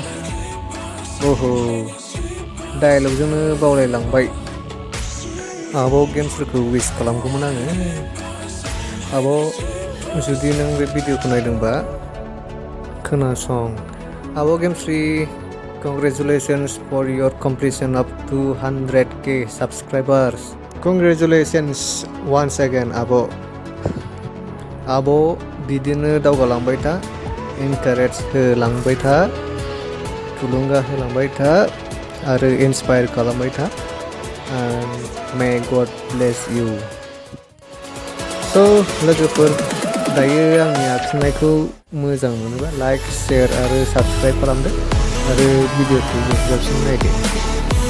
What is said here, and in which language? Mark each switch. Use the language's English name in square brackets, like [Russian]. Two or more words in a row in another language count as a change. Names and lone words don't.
[Bodo] ओहो डायलगजोंनो बावलायलांबाय. आब' गेम्सफोरखौ विश खालामगौमोन आङो. आब' जुदि नों बे भिडिअखौ नायदोंबा खोनासं. आब' गेमस्रि, [English] congratulations for your completion of 200k subscribers. Congratulations once again आब'. [Bodo] आब' बिदिनो दावगालांबाय था, इनकारेज होलांबाय था, थुलुंगा होलांबाय था आरो इन्सपायार खालामबाय था. [English] And may God bless you. [Bodo] So लोगोफोर, दायो आंनि आखिनायखौ मोजां मोनोबा लाइक, शेयार आरो साबस्क्राइब खालामदो आरो भिडिअखौ जोबजासिम नायदो.